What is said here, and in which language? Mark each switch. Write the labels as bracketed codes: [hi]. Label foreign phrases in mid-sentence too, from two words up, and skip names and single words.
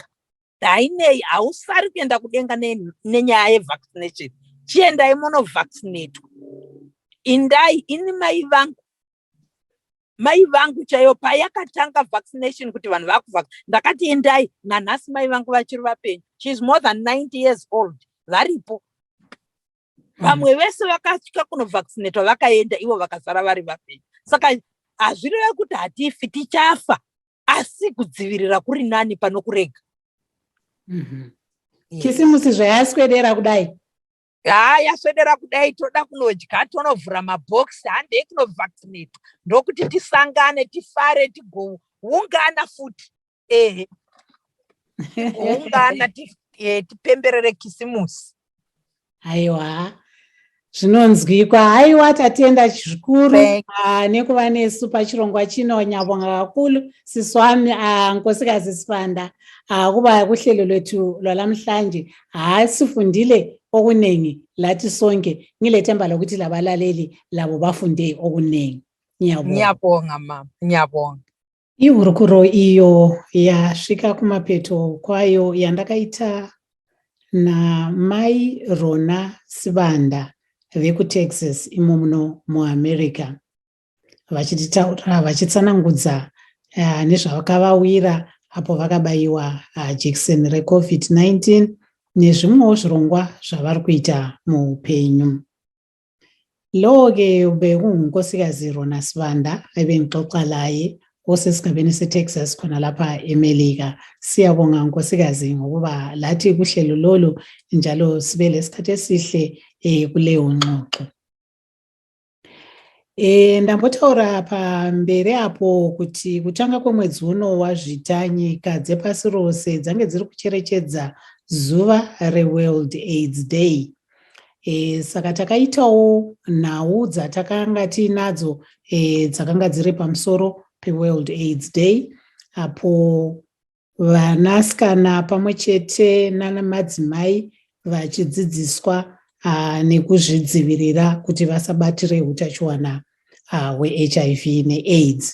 [sn] Hainei, hausari kuenda kudenga nenyaya yevaccination. Chiendai munovaccinatwa. Indai, ini mai vangu chaiyo payakatanga vaccination kuti vanhu vakuvaccinate, ndakati endai. Nanhasi mai vangu vachiri vapenyu. [en] She is more than 90 years old. [sn] Varipo. Vamwe vese vakasvika kunovaccinatwa vakaenda, ivo vakasara vari vapenyu. Saka hazvireva kuti hatifi, tichafa, asi kudzivirira kuri nani pano kurega. Chisimusi zvayaswedera kudai. yaswedera kudai toda kunodya tonovhura mabhokisi handei kunovhaccinate ndokuti tisangane tifare tigoungana futi ungana tipemberere kisimusi. Aiwa, zvinonzwikwa. Haiwa, tatenda zvikuru nekuva nesu pachirongwa chino. [nd] Nyabonga kakulu sisi wami Nkosikazi Sibanda kuba kuhlelo lwethu lwalamhlanje. Sifundile okunengi lathi sonke. Ngilethemba lokuthi labalaleli labo bafunde okunengi. Ngiyabonga mama, ngiyabonga. [sn] Ihurukuro iyo yasvika kumapeto kwayo yandakaita naMai Rona Sibanda vekuTexas imo muno muAmerica, vachitaura vachitsanangudza nezvakavawira apo vakabayiwa jekiseni reCovid-19 nezvimwewo zvirongwa zvavari kuita muupenyu. [nd] Lowo-ke bekungunkosikazi Rona Sibanda ebengixoxa laye osesigabeni seTexas khona lapha eMelika. Siyabonga nkosikazi ngokuba lathi kuhlelo lolu njalo sibe lesikhathi esihle kuleyo ngxoxo. [sn] Ndambotaura pamberi apo kuti kutanga kwemwedzi uno wazvita nyika dzepasi rose dzange dziri kucherechedza zuva reWorld AIDS Day. Saka takaitawo nhau dzatakanga tiinadzo dzakanga dziri pamusoro peWorld AIDS Day, apo vanasikana pamwe chete nanamadzimai vachidzidziswa nekuzvidzivirira kuti vasabatire utachiwana hweHIV neAIDS.